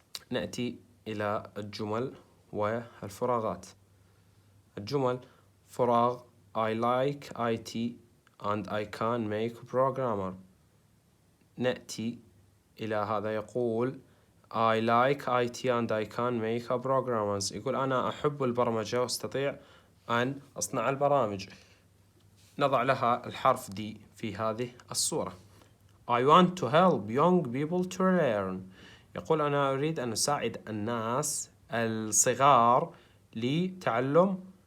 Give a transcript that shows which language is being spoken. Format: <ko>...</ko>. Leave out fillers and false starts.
<ar>نأتي إلى الجمل والفراغات. الجمل: فراغ</ar> <en>I like IT and I can make programmer.</en> <ar>نأتي إلى هذا يقول</ar> <en>I like IT and I can make a programmers.</en> <ar>يقول أنا أحب البرمجة وأستطيع أن أصنع البرامج. نضع لها الحرف D في هذه الصورة.</ar> <en>I want to help young people to learn.</en> <ar>يقول أنا أريد أن أساعد الناس الصغار للتعلم.</ar>